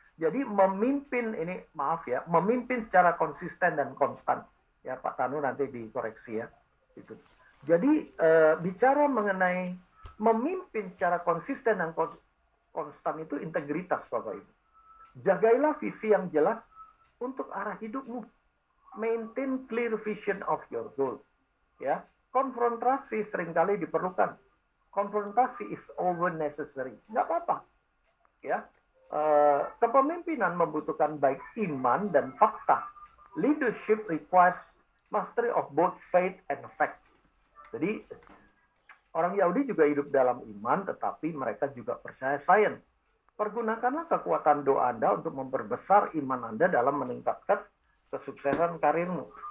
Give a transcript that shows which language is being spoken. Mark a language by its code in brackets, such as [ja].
[id] Jadi memimpin ini, memimpin secara konsisten dan konstan. Ya, Pak Tanu nanti dikoreksi ya. Gitu. Jadi bicara mengenai memimpin secara konsisten dan konstan itu integritas, Bapak Ibu. Jagailah visi yang jelas untuk arah hidupmu. [en] Maintain clear vision of your goal. [id] Ya, konfrontasi seringkali diperlukan. [en] Konfrontasi is always necessary. [id] Nggak apa-apa. Ya. Kepemimpinan membutuhkan baik iman dan fakta. [en] Leadership requires mastery of both faith and fact. [id] Jadi orang Yahudi juga hidup dalam iman, tetapi mereka juga percaya sains. Pergunakanlah kekuatan doa Anda untuk memperbesar iman Anda dalam meningkatkan kesuksesan karirmu.